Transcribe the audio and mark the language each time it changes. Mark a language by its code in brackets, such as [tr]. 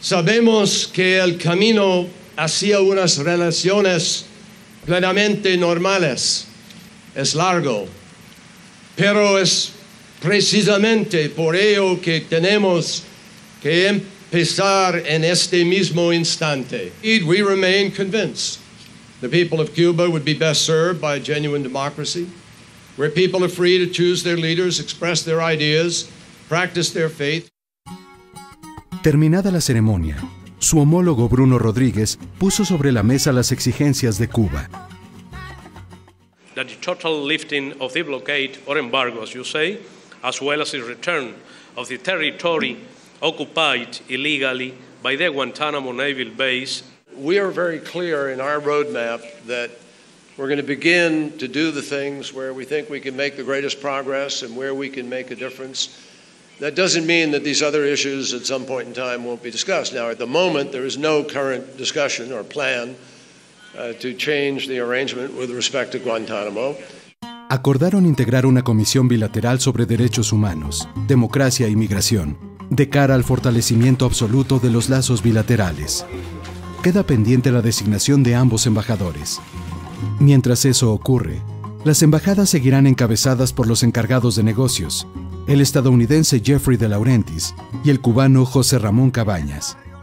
[es] Sabemos que el camino hacia unas relaciones plenamente normales es largo, pero es precisamente por ello que tenemos que empezar en este mismo instante. [en] We remain convinced the people of Cuba would be best served by a genuine democracy, where people are free to choose their leaders, express their ideas, practice their faith. [es] Terminada la ceremonia, su homólogo Bruno Rodríguez puso sobre la mesa las exigencias de Cuba. [en] That the total lifting of the blockade or embargo, as you say, as well as the return of the territory occupied illegally by the Guantánamo Naval Base. We are very clear in our roadmap that we're going to begin to do the things where we think we can make the greatest progress and where we can make a difference. That doesn't mean that these other issues at some point in time won't be discussed. Now, at the moment, there is no current discussion or plan to change the arrangement with respect to Guantánamo. [es] Acordaron integrar una comisión bilateral sobre derechos humanos, democracia y migración, de cara al fortalecimiento absoluto de los lazos bilaterales. Queda pendiente la designación de ambos embajadores. Mientras eso ocurre, las embajadas seguirán encabezadas por los encargados de negocios, el estadounidense Jeffrey de Laurentiis y el cubano José Ramón Cabañas.